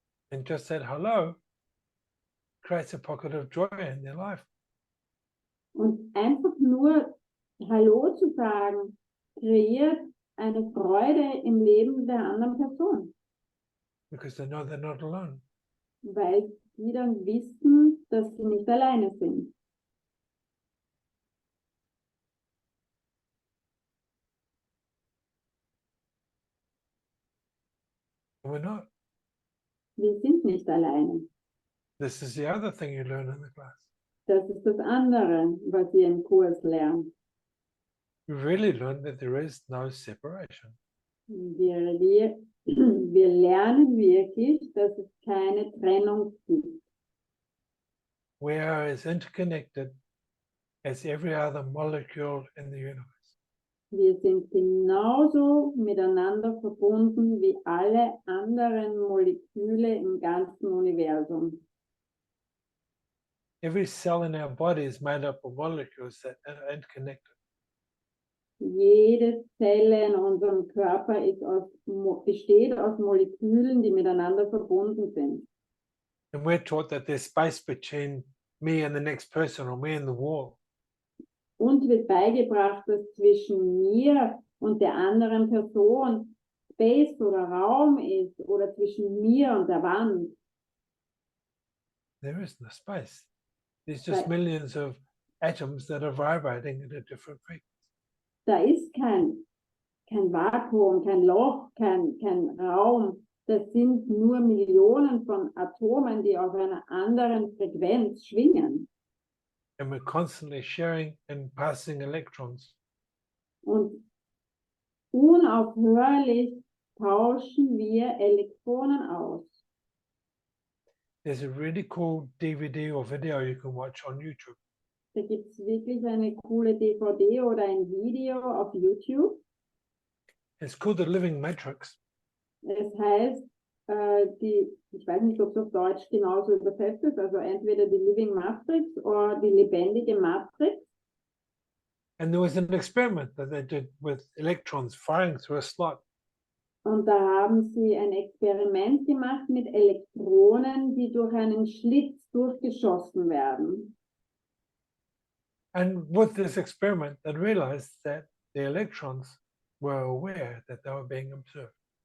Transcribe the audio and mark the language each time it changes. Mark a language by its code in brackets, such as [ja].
[en] And just said hello creates a pocket of joy in their life. [de] Und einfach nur Hallo zu sagen, kreiert eine Freude im Leben der anderen Person, [en] Because they know they're not alone. [de] weil die dann wissen, dass sie nicht alleine sind. [en] And we're not. [de] Wir sind nicht alleine. [en] This is the other thing you learn in the class. [de] Das ist das andere, was ihr im Kurs lernt. [en] We really learn that there is no separation. [de] Wir lernen wirklich, dass es keine Trennung gibt. [en] We are as interconnected as every other molecule in the universe. [de] Wir sind genauso miteinander verbunden wie alle anderen Moleküle im ganzen Universum. [en] Every cell in our body is made up of molecules that are interconnected. [de] Jede Zelle in unserem Körper besteht aus Molekülen, die miteinander verbunden sind. [en] And we're taught that there's space between me and the next person or me and the wall. [de] Und wird beigebracht, dass zwischen mir und der anderen Person Space oder Raum ist oder zwischen mir und der Wand. [en] There is no space. There's just millions of atoms that are vibrating at a different frequency. [de] Da ist kein Vakuum, kein Loch, kein Raum. Das sind nur Millionen von Atomen, die auf einer anderen Frequenz schwingen. [en] And we're constantly sharing and passing electrons. [de] Und unaufhörlich tauschen wir Elektronen aus. [en] There's a really cool DVD or video you can watch on YouTube. [de] Da gibt es wirklich eine coole DVD oder ein Video auf YouTube. [en] It's called The Living Matrix. [de] Es heißt, ich weiß nicht, ob es auf Deutsch genauso übersetzt ist, also entweder die Living Matrix oder die lebendige Matrix. [en] And there was an experiment that they did with electrons firing through a slot. [de] Und da haben sie ein Experiment gemacht mit Elektronen, die durch einen Schlitz durchgeschossen werden. [en] And with this experiment, they realized that the electrons were aware that they were being observed.